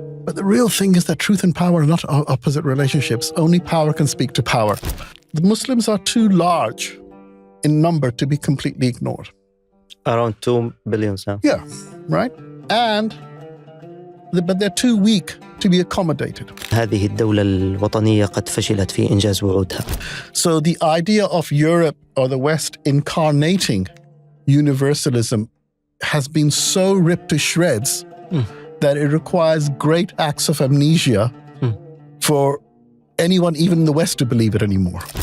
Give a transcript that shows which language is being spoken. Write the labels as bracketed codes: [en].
[en] But the real thing is that truth and power are not opposite relationships. Only power can speak to power. The Muslims are too large in number to be completely ignored. Around 2 billion now. Yeah, right? But they're too weak to be accommodated. [ar] هذه الدولة الوطنية قد فشلت في إنجاز وعودها. [en] So the idea of Europe or the West incarnating universalism has been so ripped to shreds that it requires great acts of amnesia for anyone, even in the West, to believe it anymore.